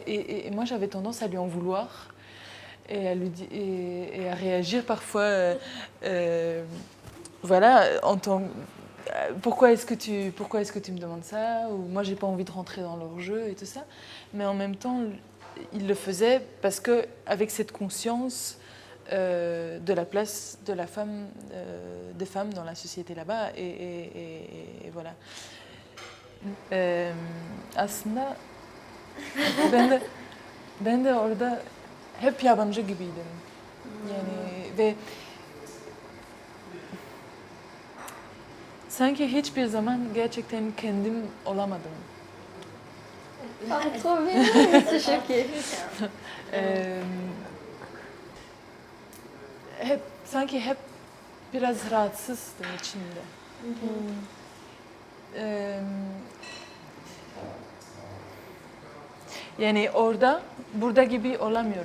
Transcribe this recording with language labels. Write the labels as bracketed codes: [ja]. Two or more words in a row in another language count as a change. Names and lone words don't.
[fr] Et moi, j'avais tendance à lui en vouloir et à réagir parfois voilà, pourquoi est-ce que tu me demandes ça? Ou moi, j'ai pas envie de rentrer dans leur jeu et tout ça. Mais en même temps, il le faisait parce que avec cette conscience de la place de la femme, des femmes dans la société là-bas et voilà. [tr] Aslında ben de orada hep yabancı gibiydim. Yani ve sanki hiçbir zaman gerçekten kendim olamadım. [fr] Ah, trop bien, c'est choqué. [tr] Sanki hep biraz rahatsızdım içimde. Yani burada gibi olamıyorum.